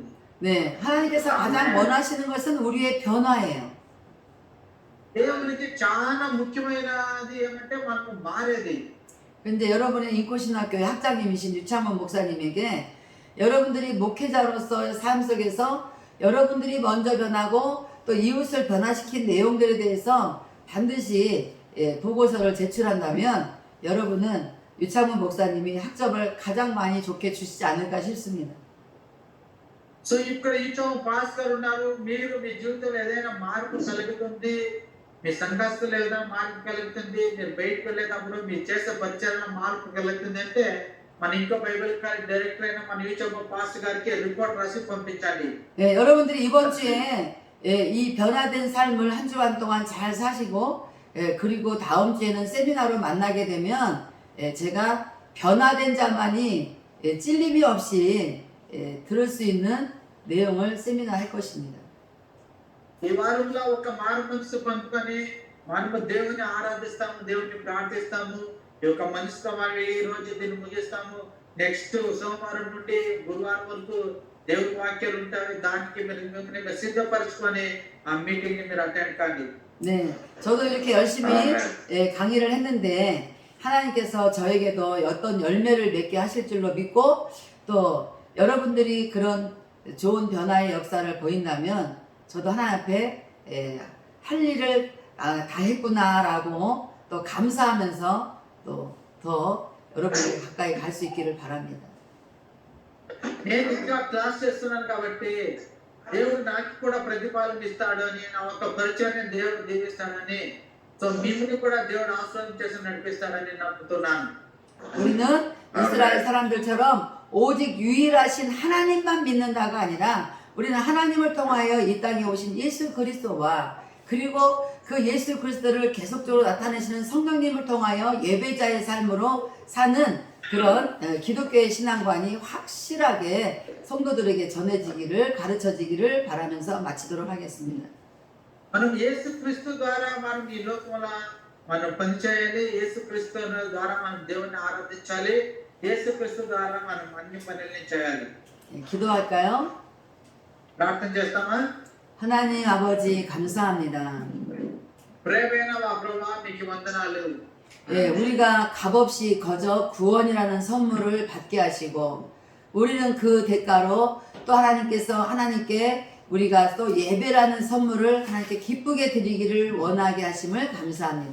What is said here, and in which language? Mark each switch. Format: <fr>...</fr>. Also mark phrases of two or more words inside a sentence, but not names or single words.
<ko>네, 하나님께서 가장 원하시는 것은 우리의 변화예요.</ko> <te>దేవునికి చాలా ముఖ్యమైనది ఏమంటే మనము మారేది.</te> <ko>근데 여러분의 인코신학교의 학장님이신 유창문 목사님에게 여러분들이 목회자로서의 삶 속에서 여러분들이 먼저 변하고 또 이웃을 변화시킨 내용들에 대해서 반드시 보고서를 제출한다면 여러분은 유창문 목사님이 학점을 가장 많이 좋게 주시지 않을까 싶습니다.</ko> <te>సో ఇక్కడ ఈచోమ్ పాస్ గారు ఉన్నారు, మీరు మీ జీవితంలో ఏదైనా మార్పు కలుగుతుంది, మీ సంఘస్థులు ఏదైనా మార్పు కలుగుతుంది, మీరు బయటకు వెళ్ళేటప్పుడు మీరు చేసే పరిచర్యలో మార్పు కలుగుతుంది అంటే మన ఇంకో</te> <en>Bible college director</en> <te>అయిన మన ఈచోమ్ పాస్ గారికి రిపోర్ట్ రాసి పంపించాలి.</te> <ko>네, 여러분들이 이번 주에 이 변화된 삶을 한 주간 동안 잘 사시고 그리고 다음 주에는 세미나로 만나게 되면 제가 변화된 자만이 찔림이 없이 들을 수 있는 내용을 세미나 할 것입니다.</ko> <te>ఈ వారంలో ఒక మారు మనసు పంపుకొని మనము దేవుని ఆరాధిస్తాము, దేవుని ప్రార్థిస్తాము. ఈ యొక్క మనసుతో మనం ఈ రోజు దీన్ని ముగిస్తాము. నెక్స్ట్ సోమవారం నుండి గురువారం వరకు దేవుని వాక్యాలు ఉంటాయి. దానికి మీరు సిద్ధపరచుకొని ఆ మీటింగ్ ని మీరు అటెండ్ కాండి.</te> <ko>네, 저도 이렇게 열심히 강의를 했는데 하나님께서 저에게도 어떤 열매를 맺게 하실 줄로 믿고 또 여러분들이 그런 좋은 변화의 역사를 보인다면 저도 하나님 앞에 할 일을 다 했구나라고 또 감사하면서 또 더 여러분에게 가까이 갈 수 있기를 바랍니다.</ko> <te>నేను ఇంకా క్లాస్ చేస్తున్నాను కాబట్టి దేవుడు నాకు కూడా ప్రతిఫలం ఇస్తాడు అని, నా ఒక పరిచయాన్ని దేవుడు దీవిస్తాడని, సో మిమ్మల్ని కూడా దేవుడు ఆశీర్వదించేసి నడిపిస్తాడని నమ్ముతున్నాను.</te> <ko>우리는 이스라엘 사람들처럼 오직 유일하신 하나님만 믿는다가 아니라 우리는 하나님을 통하여 이 땅에 오신 예수 그리스도와 그리고 그 예수 그리스도를 계속적으로 나타내시는 성령님을 통하여 예배자의 삶으로 사는 그런 기독교의 신앙관이 확실하게 성도들에게 전해지기를, 가르쳐지기를 바라면서 마치도록 하겠습니다.</ko> <te>మనం యేసుక్రీస్తు ద్వారా మనం ఈ లోకంలో మనం పనిచేయాలి. యేసుక్రీస్తు ద్వారా మనం దేవుని ఆరాధించాలి. యేసుక్రీస్తు ద్వారా మనం అన్ని పనుల్ని చేయాలి.</te> <ko>기도할까요?</ko> <te>ప్రార్థన చేస్తామా?</te> <ko>하나님 아버지 감사합니다.</ko> <te>ప్రేమైన మా ప్రభువా మీకు వందనాలు.</te> <ko>우리가 값없이 거저 구원이라는 선물을 받게 하시고 우리는 그 대가로 또 하나님께 우리가 또 예배라는 선물을 하나님께 기쁘게 드리기를 원하게 하심을 감사합니다.</ko>